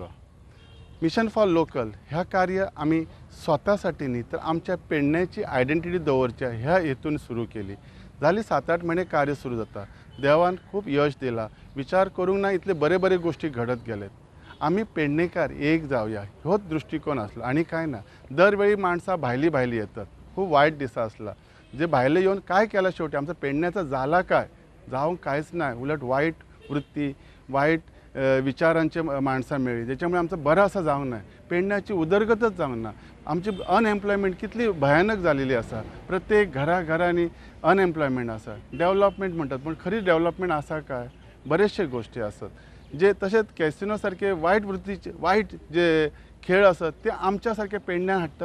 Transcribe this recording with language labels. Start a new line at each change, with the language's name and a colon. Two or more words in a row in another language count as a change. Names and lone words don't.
Konkani: मिशन फॉर लोकल ह्या कार्य आमी स्वतासाठी न्ही तर आमच्या पेडण्याची आयडेंटिटी दवरच्या ह्या हेतून सुरू केली जाली 7-8 म्हयने कार्य सुरू जाता देवान खूब यश दिला विचार करूंक ना इतले बरे बरे गोष्टी घडत गेलेत आमी पेडणेकार एक जावया होच दृष्टिकोन आसलो आणि काय ना दरवेळी माणसां भायली येतात खूप वायट दिसा आसला जे भायले येऊन काय केलं शेवटी आमचा पेडण्याचा झाला काय जावंक कांयच नाही उलट वाईट वृत्ती वाईट विचारांचे माणसां मेळ्ळी ज्याच्यामुळे आमचं बरं असं जावंक ना पेडण्याची उदरगतच जावंक ना आमची अनएम्प्लॉयमेंट कितली भयानक झालेली आसा प्रत्येक घरांनी अनएम्प्लॉयमेंट आसा डेव्हलपमेंट म्हणतात पण खरी डेव्हलपमेंट आसा काय बरेचशे गोष्टी असतात जे तसेच कॅसिनो सारखे वाईट वृत्तीचे वाईट जे खेळ असतात ते आमच्या सारखे पेडण्यान हाडटात